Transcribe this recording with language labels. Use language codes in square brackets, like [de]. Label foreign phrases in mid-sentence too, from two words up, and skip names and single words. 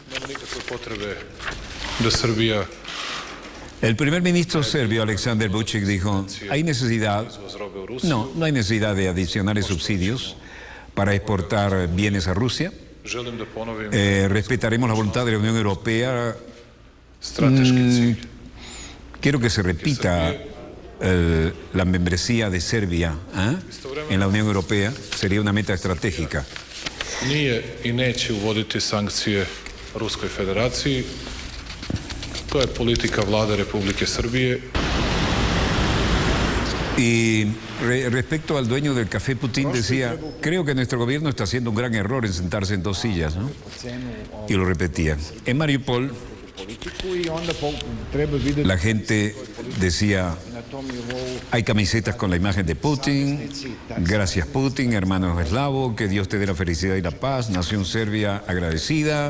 [es] El primer ministro serbio, Aleksandar Vučić, dijo: no hay necesidad de adicionales subsidios para exportar bienes a Rusia. Respetaremos la voluntad de la Unión Europea. Quiero que se repita la membresía de Serbia en la Unión Europea. Sería una meta estratégica. [sr] Nije i neće uvoditi sankcije Ruskoj Federaciji. To je politika Vlade Republike Srbije. [es] Y respecto al dueño del café, Putin decía: creo que nuestro gobierno está haciendo un gran error en sentarse en 2 sillas, ¿no? Y lo repetía. En Mariupol, la gente decía: hay camisetas con la imagen de Putin, gracias Putin, hermano eslavo, que Dios te dé la felicidad y la paz, nación serbia agradecida.